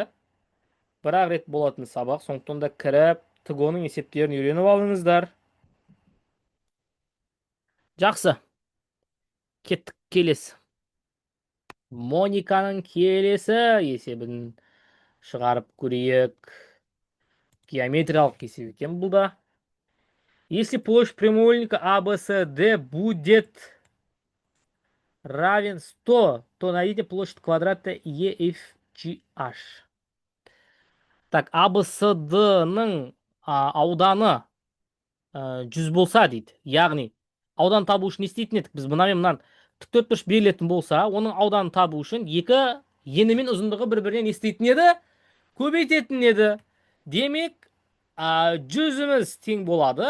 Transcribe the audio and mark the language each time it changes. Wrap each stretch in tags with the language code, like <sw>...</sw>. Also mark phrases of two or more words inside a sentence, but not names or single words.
<kk>Бір-ақ рет болатын сабақ. Сондықтан да кіріп, ТГО-ның есептерін үйреніп алыңыздар. Жақсы. Кеттік, келесі. Мониканың келесі есебін шығарып көрейік. Геометриялық есеп екен бұл да.</kk> <ru>Если площадь прямоугольника ABCD будет равен 100, то найдите площадь квадрата EFGH. Так,</ru> <kk>ABCD-ның ауданы 100 болса дейді. Яғни, аудан табу үшін не істейтін едік? Біз мынаны тіктөртбұрыш берілетін болса, оның ауданын табу үшін екі ені мен ұзындығы бір-бірінен не істейтін еді? Көбейтетін еді. Демек, 100-іміз тең болады.</kk>